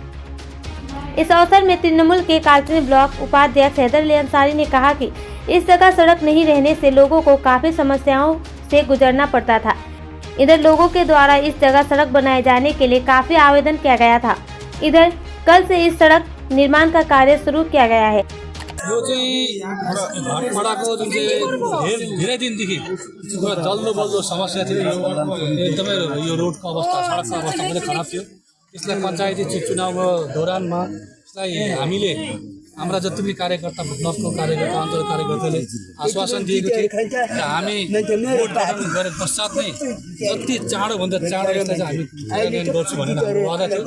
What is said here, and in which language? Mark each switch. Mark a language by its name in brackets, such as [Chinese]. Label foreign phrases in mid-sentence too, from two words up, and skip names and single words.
[Hindi] इस अवसर में तृणमूल के कालचिनी ब्लॉक उपाध्यक्ष हैदर अली अंसारी ने कहा कि इस जगह सड़क नहीं रहने से लोगों को काफी समस्याओं से गुजरना पड़ता था। इधर लोगों के द्वारा इस जगह सड़क बनाए जाने के लिए काफी आवेदन किया गया था। इधर कल से इस सड़क निर्माण का कार्य शुरू किया गया है। [Nepali] यो चाहिँ भाटपाडाको जुन चाहिँ धेरै दिनदेखि जल्दो बल्दो समस्या थियो। यो एकदमै यो रोडको अवस्था, सडकको अवस्था पनि खराब थियो। यसलाई पञ्चायती चुनावको दौरानमा यसलाई हामीले हाम्रा जति पनि कार्यकर्ता, ब्लकको कार्यकर्ता, अञ्चल कार्यकर्ताले आश्वासन दिएको थिए र हामी भोट गठन गरे पश्चात नै जति चाँडोभन्दा चाँडो यसलाई चाहिँ हामी कार्यान्वयन गर्छौँ भनेर हाम्रो वादा थियो।